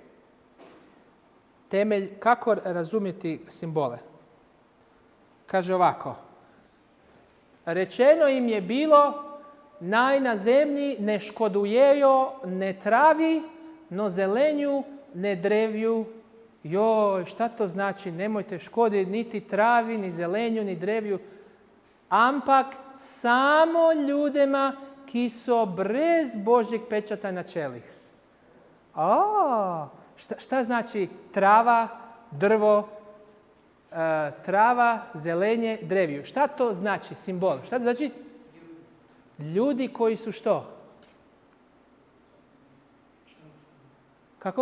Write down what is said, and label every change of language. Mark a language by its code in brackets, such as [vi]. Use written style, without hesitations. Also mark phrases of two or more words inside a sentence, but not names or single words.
[bs] Temelj, kako razumjeti simbole. Kaže ovako. [sl] Rečeno im je bilo, naj na zemlji ne škodujejo, ne travi, no zelenju, ne drevju. [bs] Joj, šta to znači? Nemojte škoditi niti travi, ni zelenju, ni drevju. [sl] Ampak samo ljudima, ki so brez Božjeg pečata na čelih. [bs] Šta znači trava, drvo, trava, zelenje, drevju? Šta to znači simbol? Šta to znači? Ljudi koji su što? Kako?